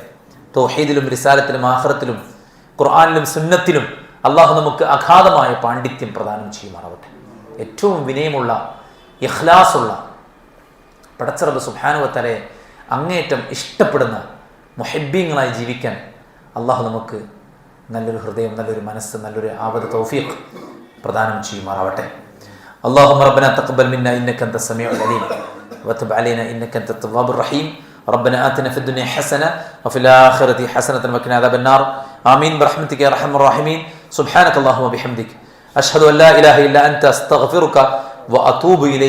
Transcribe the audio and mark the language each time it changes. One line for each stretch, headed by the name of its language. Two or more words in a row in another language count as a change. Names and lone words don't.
Malayalam: തൗഹീദിലും റിസാലത്തിലും ആഖിറത്തിലും ഖുർആനിലും സുന്നത്തിലും അള്ളാഹു നമുക്ക് അഗാധമായ പാണ്ഡിത്യം പ്രദാനം ചെയ്യുമാറാവട്ടെ. ഏറ്റവും വിനയമുള്ള ഇഖ്ലാസുള്ള പടച്ച റബ്ബ്
Arabic: سبحانه وتعالى
Malayalam: അങ്ങേയറ്റം ഇഷ്ടപ്പെടുന്ന മുഹിബ്ബീങ്ങളായി ജീവിക്കാൻ അള്ളാഹു നമുക്ക് നല്ലൊരു ഹൃദയം, നല്ലൊരു മനസ്സ്, നല്ലൊരു ആവത് തൗഫീഖ് പ്രദാനം ചെയ്യുമാറാവട്ടെ.
Arabic: اللهم ربنا تقبل منا إنك أنت السميع العليم وتب علينا إنك أنت التواب الرحيم. ربنا آتنا في الدنيا حسنة وفي الآخرة حسنة وقنا عذاب النار. آمين برحمتك يا أرحم الراحمين. سبحانك اللهم وبحمدك أشهد أن لا إله إلا أنت أستغفرك وأتوب إليك.